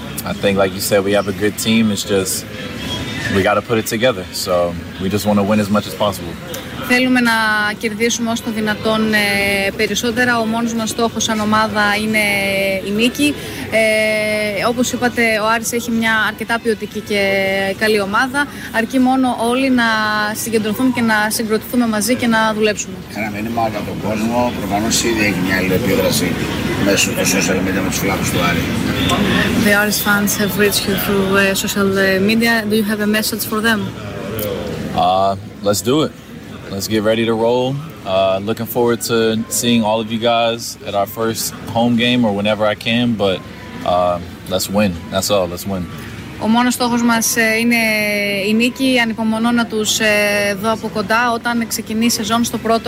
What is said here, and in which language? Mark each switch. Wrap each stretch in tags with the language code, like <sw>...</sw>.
<en>I think, like you said, we have a good team. It's just we got to put it together. So we just want to win as much as possible.</en> <el>Θέλουμε να κερδίσουμε όσο το δυνατόν περισσότερα. Ο μόνος μας στόχος σαν ομάδα είναι η νίκη. Όπως είπατε, ο Άρης έχει μια αρκετά ποιοτική και καλή ομάδα. Αρκεί μόνο όλοι να συγκεντρωθούμε και να συγκροτηθούμε μαζί και να δουλέψουμε. Ένα μήνυμα για τον κόσμο. Προφανώς ήδη έχει μια αλληλεπίδραση μέσω των social media με τους φιλάθλους του Άρη.</el> <en>The Aris fans have reached you through social media. Do you have a message for them? Let's do it. Let's get ready to roll. Looking forward to seeing all of you guys at our first home game or whenever I can, but let's win. That's all. Let's win.</en> <el>Ο μόνος στόχος μας είναι η νίκη. Ανυπομονώ να τους δω από κοντά όταν ξεκινήσει η σεζόν στο πρώτο</el>